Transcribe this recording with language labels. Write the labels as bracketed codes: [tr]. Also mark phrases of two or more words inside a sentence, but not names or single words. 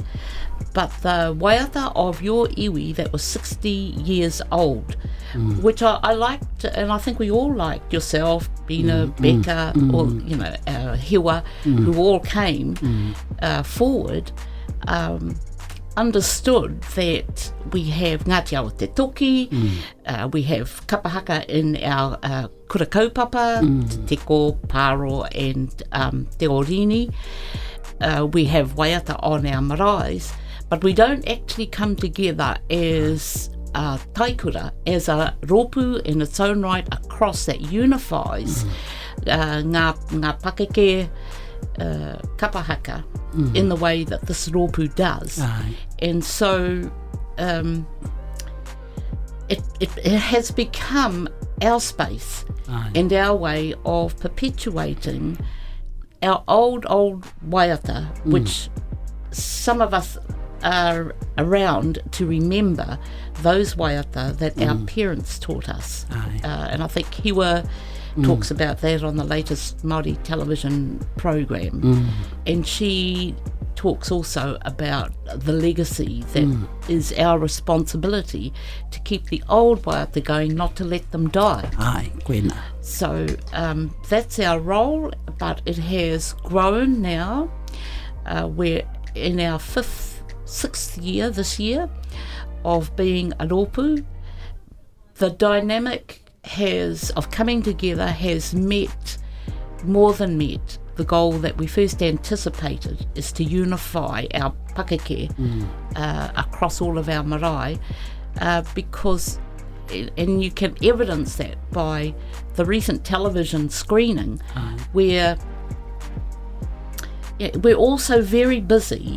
[en] But the waiata of your iwi that was 60 years old, which I liked, and I think we all liked, yourself, Bina, Becca, all, you know, Hiwa, who all came forward, understood that we have Ngāti Awa Te Toki, we have kapahaka in our [mi] kura kaupapa, [en] Te Teko, Paro and Te Orini. We have waiata on our maraes, but we don't actually come together as taikura, as a rōpū in its own right across that unifies [mi] ngā Pakeke kapahaka [en] in the way that this rōpū does. And so it has become our space and our way of perpetuating our old waiata, which some of us are around to remember those waiata that our parents taught us. And I think Hiwa talks about that on the latest Māori television program. And she talks also about the legacy that is our responsibility to keep the old waiata going, not to let them die. [mi] Ai, koena. [en] So that's our role, but it has grown now. We're in our 6th year this year of being a rōpū. the dynamic of coming together has more than met the goal that we first anticipated, is to unify our pakeke across all of our marae, because, and you can evidence that by the recent television screening, where we're also very busy.